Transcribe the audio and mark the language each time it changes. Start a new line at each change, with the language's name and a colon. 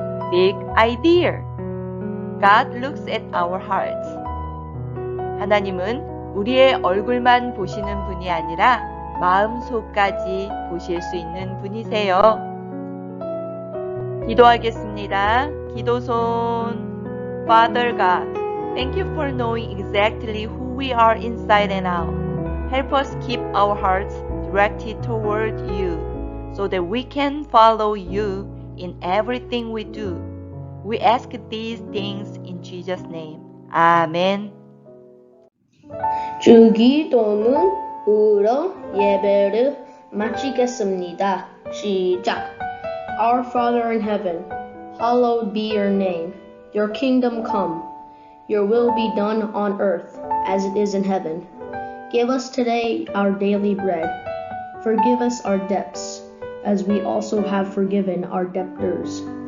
English: Big idea. God looks at our hearts.
Korean: 하나님은 우리의 얼굴만 보시는 분이 아니라 마음속까지 보실 수 있는 분이세요. 기도하겠습니다. 기도손.
English: Father God, thank you for knowing exactly who we are inside and out. Help us keep our hearts directed toward you so that we can follow you in everything we do. We ask these things in Jesus' name.
Korean: 아멘. 주기도문 으로 예배를 마치겠습니다. 시작.
English: Our Father in heaven, hallowed be your name. Your kingdom come. Your will be done on earth as it is in heaven. Give us today our daily bread. Forgive us our debts, as we also have forgiven our debtors.